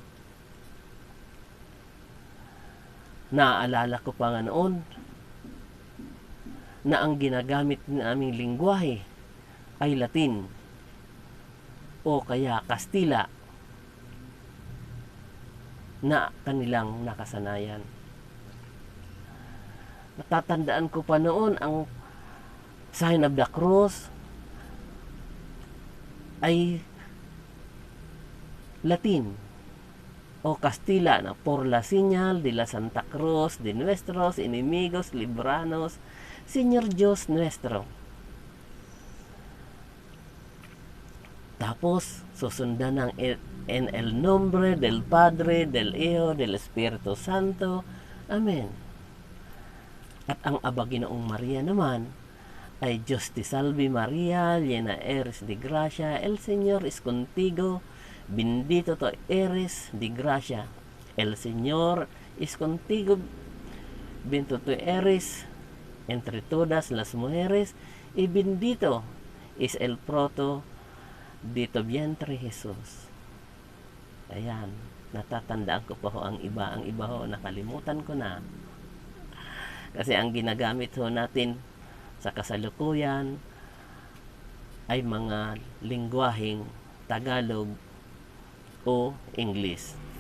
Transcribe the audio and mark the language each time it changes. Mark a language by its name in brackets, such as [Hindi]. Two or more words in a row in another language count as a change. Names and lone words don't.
[Filipino] Naaalala ko pa nga noon na ang ginagamit ng aming lingwahe ay Latin o kaya Kastila na kanilang nakasanayan. Natatandaan ko pa noon ang Sign of the Cross ay Latin o Kastila na [Spanish] por la señal de la Santa Cruz de nuestros enemigos libranos, Señor Dios nuestro. [Filipino] Tapos, susundan ng [Spanish] en el nombre del Padre, del Hijo, del Espiritu Santo. Amen. [Filipino] At ang Aba Ginoong Maria naman ay [Spanish] Diyos te salve Maria, llena eres de gracia, el Señor es contigo, bendito tú eres de gracia, el Señor es contigo, bendito tú eres entre todas las mujeres, y bendito es el fruto de tu vientre, Jesus. [Filipino] Ayan, natatandaan ko pa ho ang iba. Ang iba ho, nakalimutan ko na. Kasi ang ginagamit ho natin sa kasalukuyan ay mga lingwaheng Tagalog o English.